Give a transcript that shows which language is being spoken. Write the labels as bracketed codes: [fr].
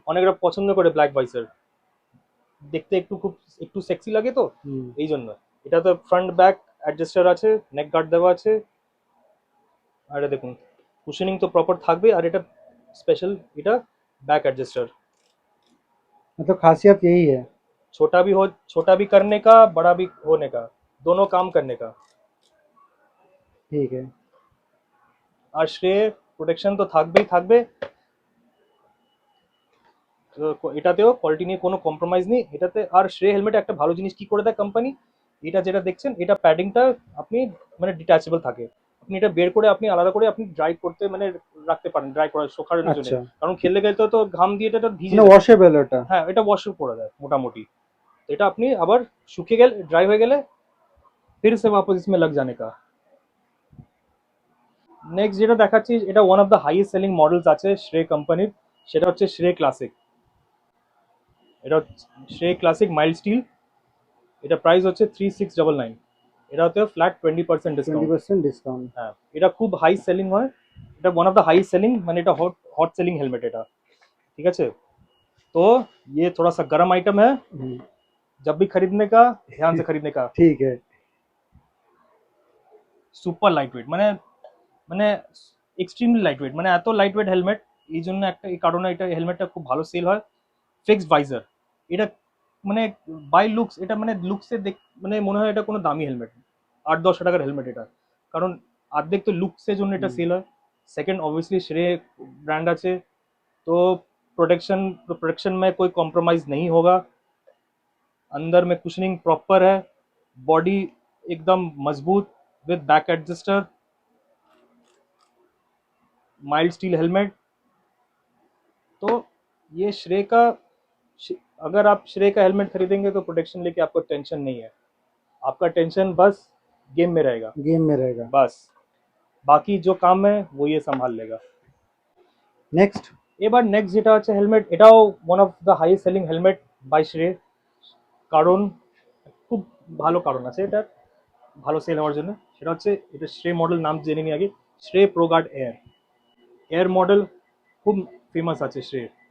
[bn] অনেকরা পছন্দ করে black visor, দেখতে একটু সেক্সি লাগে তো হুম। এই জন্য। এটাতে ফ্রন্ট ব্যাক অ্যাডজাস্টার আছে, নেক গার্ড দেওয়া আছে। আর এটা দেখুন কুশনিং তো প্রপার থাকবে। আর এটা স্পেশাল, এটা बैक एडजस्टर, [hi] मतलब खासियत यही है। छोटा भी करने का, बड़ा भी होने का, दोनों काम करने का। ठीक है। [bn] আর শ্রেয় প্রোটেকশন তো থাকবেই থাকবে, তো এটাতেও কোয়ালিটি নিয়ে কোনো কম্প্রোমাইজ নেই এটাতে। আর শ্রেয় হেলমেটে একটা ভালো জিনিস কি করে দেয় কোম্পানি, এটা যেটা দেখছেন এটা প্যাডিংটা আপনি মানে ডিট্যাচেবল থাকে। আপনি এটা বের করে আপনি আলাদা করে আপনি ড্রাই করতে মানে রাখতে পারেন, ড্রাই করার শোকানোর জন্য। আচ্ছা, কারণ খেলতে গেলে তো ঘাম দিয়ে এটা ভিজে মানে যায়। ওয়াশেবল এটা। হ্যাঁ, এটা ওয়াশ করে দেয় মোটামুটি। তো এটা আপনি আবার শুকিয়ে গেলে, ড্রাই হয়ে গেলে [hi] फिर से वापस इसमें लग जाने का। [bn] নেক্সট যেটা দেখাচ্ছি এটা one of the highest selling models আছে শ্রেয় কোম্পানির, সেটা হচ্ছে শ্রেয় ক্লাসিক। এটা শ্রেয় ক্লাসিক মাইল্ড স্টিল, এটা প্রাইস হচ্ছে 3699। এটাতে ফ্ল্যাট 20% ডিসকাউন্ট। 20% ডিসকাউন্ট। হ্যাঁ, এটা খুব হাই সেলিং হয়, এটা one of the high selling, মানে এটা [en] hot hot selling helmet [bn] এটা, ঠিক আছে। [hi] तो ये थोड़ा सा गर्म आइटम है, जब भी खरीदने का ध्यान से खरीदने का। ঠিক है। [bn] সুপার লাইট ওয়েট, মানে মানে এক্সট্রিমলি লাইট ওয়েট, মানে এত লাইট ওয়েট হেলমেট, এই জন্য একটা এই কারণে এটা হেলমেটটা খুব ভালো সেল হয়। ফিক্সড ভাইজার, এটা মানে বাই লুকস, এটা মানে লুকসে দেখ মানে মনে হয় এটা কোনো দামি হেলমেট, 8-10 টাকার হেলমেট এটা, কারণ অর্ধেক তো লুকসের জন্য এটা সেল হয়। [hi] सेकंड ऑब्वियसली श्रेय ब्रांड আছে, तो प्रोटेक्शन में कोई कॉम्प्रोमाइज नहीं होगा। अंदर में कुशनिंग प्रॉपर है, बॉडी एकदम मजबूत with back adjuster, mild steel helmet. तो ये श्रेय का, अगर आप श्रेय का हेलमेट खरीदेंगे तो प्रोटेक्शन लेके आपको टेंशन नहीं है, आपका टेंशन बस गेम में रहेगा, गेम में रहेगा। बस বাকি जो काम है वो ये संभाल लेगा। [bn] নেক্সট। এবার নেক্সট যেটা আছে হেলমেট, এটাও one of the highest selling helmet by শ্রে। কারণ খুব ভালো কারণ আছে এটা ভালো সেল হওয়ার জন্য, সেটা হচ্ছে এটা শ্রে মডেল নাম জেনে নিই আগে। শ্রে pro guard air, air model খুব ফেমাস আছে শ্রে।